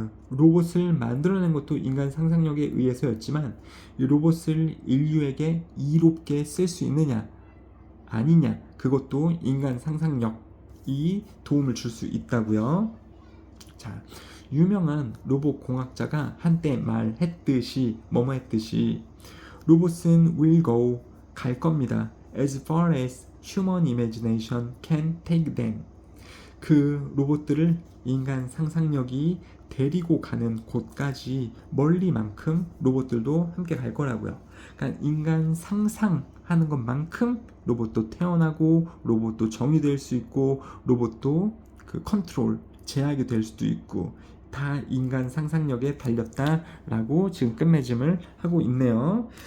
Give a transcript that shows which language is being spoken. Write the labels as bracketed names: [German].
[Korean] 로봇을 만들어낸 것도 인간 상상력에 의해서였지만 이 로봇을 인류에게 이롭게 쓸 수 있느냐 아니냐, 그것도 인간 상상력이 도움을 줄 수 있다고요. 자, 유명한 로봇 공학자가 한때 말했듯이 뭐뭐 했듯이 로봇은 [English] will go [Korean] 갈 겁니다. [English] as far as human imagination can take them. [Korean] 그 로봇들을 인간 상상력이 데리고 가는 곳까지 멀리만큼 로봇들도 함께 갈 거라고요. 그러니까 인간 상상하는 것만큼 로봇도 태어나고 로봇도 정의될 수 있고 로봇도 그 컨트롤 제약이 될 수도 있고 다 인간 상상력에 달렸다라고 지금 끝맺음을 하고 있네요.